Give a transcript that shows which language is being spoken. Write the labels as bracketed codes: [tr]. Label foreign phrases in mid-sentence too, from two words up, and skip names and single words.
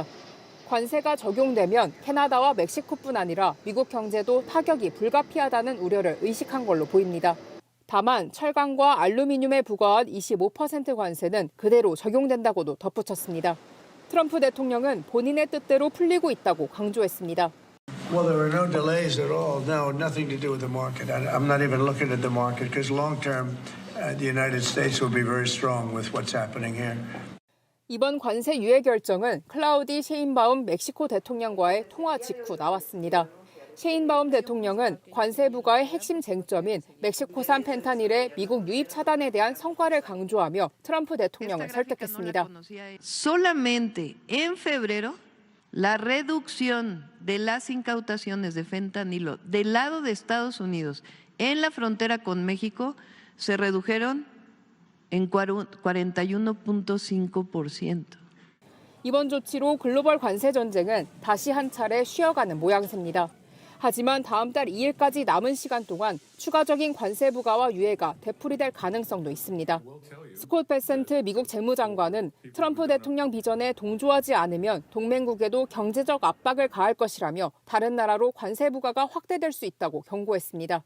[ko] 관세가 적용되면 캐나다와 멕시코뿐 아니라 미국 경제도 타격이 불가피하다는 우려를 의식한 걸로 보입니다. 다만 철강과 알루미늄에 부과한 25% 관세는 그대로 적용된다고도 덧붙였습니다. 트럼프 대통령은 본인의 뜻대로 풀리고 있다고 강조했습니다. [en] Well, there are no delays at all. No, nothing to do with the market. I'm not even looking at the market because long term, the United States will be very strong with what's happening here. [ko] 이번 관세 유예 결정은 클라우디 셰인바움 멕시코 대통령과의 통화 직후 나왔습니다. 셰인바움 대통령은 관세 부과의 핵심 쟁점인 멕시코산 펜타닐의 미국 유입 차단에 대한 성과를 강조하며 트럼프 대통령을 설득했습니다. [es] Solamente en febrero la reducción de las incautaciones de fentanilo del lado de Estados Unidos en la frontera con México se redujeron en 41.5%. [ko] 이번 조치로 글로벌 관세 전쟁은 다시 한 차례 쉬어가는 모양새입니다. 하지만 다음 달 2일까지 남은 시간 동안 추가적인 관세 부과와 유예가 되풀이될 가능성도 있습니다. 스콧 베센트 미국 재무장관은 트럼프 대통령 비전에 동조하지 않으면 동맹국에도 경제적 압박을 가할 것이라며 다른 나라로 관세 부과가 확대될 수 있다고 경고했습니다.